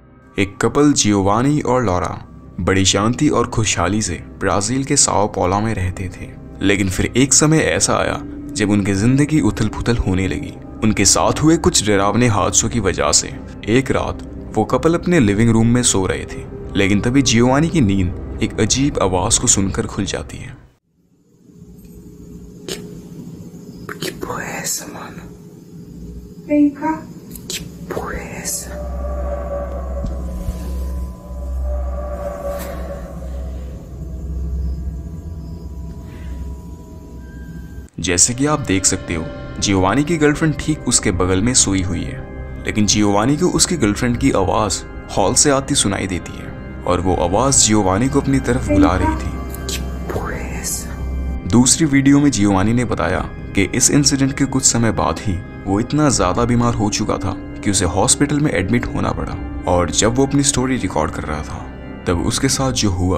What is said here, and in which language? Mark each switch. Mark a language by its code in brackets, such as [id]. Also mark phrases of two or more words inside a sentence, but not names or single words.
[hi] एक कपल जियोवानी और लॉरा बड़ी शांति और खुशहाली से ब्राजील के साओ पौलो में रहते थे। लेकिन फिर एक समय ऐसा आया जब उनकी जिंदगी उथल पुथल होने लगी। उनके साथ हुए कुछ डरावने हादसों की वजह से एक रात वो कपल अपने [en] living room [hi] में सो रहे थे, लेकिन तभी जियोवानी की नींद एक अजीब आवाज को सुनकर खुल जाती है। [pt] Que porra é essa, mano? Vem cá. Que porra é essa? [hi] जैसे कि आप देख सकते हो, जियोवानी की गर्लफ्रेंड ठीक उसके बगल में सोई हुई है, लेकिन जियोवानी को उसकी गर्लफ्रेंड की आवाज हॉल से आती सुनाई देती है और वो आवाज जियोवानी को अपनी तरफ बुला रही थी। [pt] Que porra é essa? [hi] दूसरी वीडियो में जियोवानी ने बताया कि इस इंसिडेंट के कुछ समय बाद ही वो इतना ज्यादा बीमार हो चुका था कि उसे हॉस्पिटल में एडमिट होना पड़ा। और जब वो अपनी [en] story record [hi] कर रहा था तब उसके साथ जो हुआ,